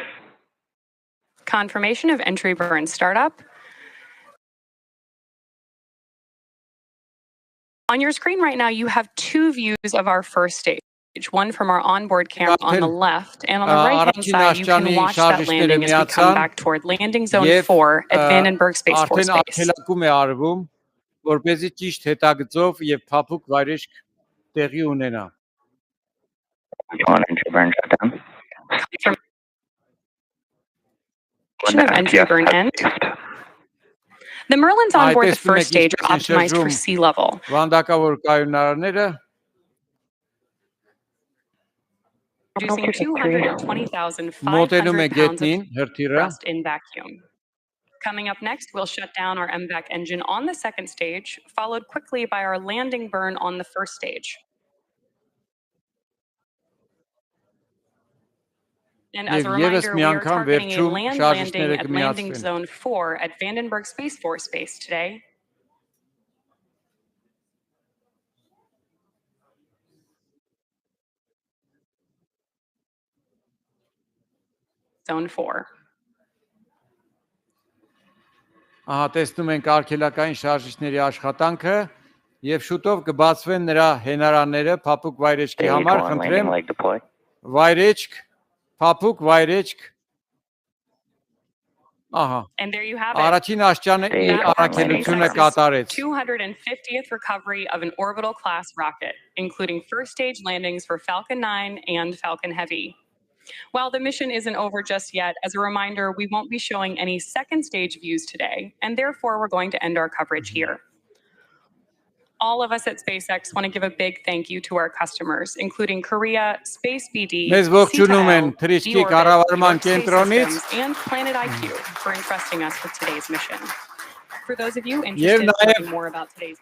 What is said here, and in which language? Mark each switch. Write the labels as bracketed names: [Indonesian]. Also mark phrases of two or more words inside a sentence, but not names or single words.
[English] Confirmation of entry burn startup. On your screen right now, you have two views of our first stage. One from our onboard camera on the left, and on the right-hand side, you can watch that landing as we come back toward landing zone 4 at Vandenberg Space Force Base. [Armenian] Արդյունքում է արվում, որպեսզի ճիշտ հետագծով եւ փափուկ վայրեջք տեղի ունենա։ [English] On entry burn shutdown. Entry burn end. The Merlins on board the first stage are optimized for sea level. [Armenian] Վանդակավոր կայունարները [English] Producing 220,500 [Armenian] մոտենում է [English] pounds of [Armenian] գետնին, հրթիռը։ [English] thrust in vacuum. Coming up next, we'll shut down our MVAC engine on the second stage, followed quickly by our landing burn on the first stage. And as a reminder, we are targeting a land landing at landing zone 4 at Vandenberg Space Force Base today. Zone 4. [Armenian] Ահա տեսնում ենք արգելակային շարժիչների աշխատանքը եւ շուտով կբացվեն նրա հենարանները փափուկ վայրեջքի [English] Stage [Armenian] համար, [English] 1 [Armenian] խնդրեմ [English] landing leg deploy. [Armenian] վայրեջք, փափուկ վայրեջք։ Ահա [English] And there you have it. [Armenian] Առաջին աշճանը իր առաքելությունը կատարեց։ [English] 250th recovery of an orbital class rocket, including first stage landings for Falcon 9 and Falcon Heavy. While the mission isn't over just yet, as a reminder, we won't be showing any second stage views today, and therefore we're going to end our coverage here. All of us at SpaceX want to give a big thank you to our customers, including Korea, Space BD, [Armenian] Մեզ ողջունում են [English] CTIL, [Armenian] թրիչքի [English] D-Orbit, [Armenian] կառավարման [English] Space [Armenian] կենտրոնից [English] Systems, and Planet IQ for entrusting us with today's mission. For those of you [Armenian] Եվ [English] interested in [Armenian] նաև [English] learning more about today's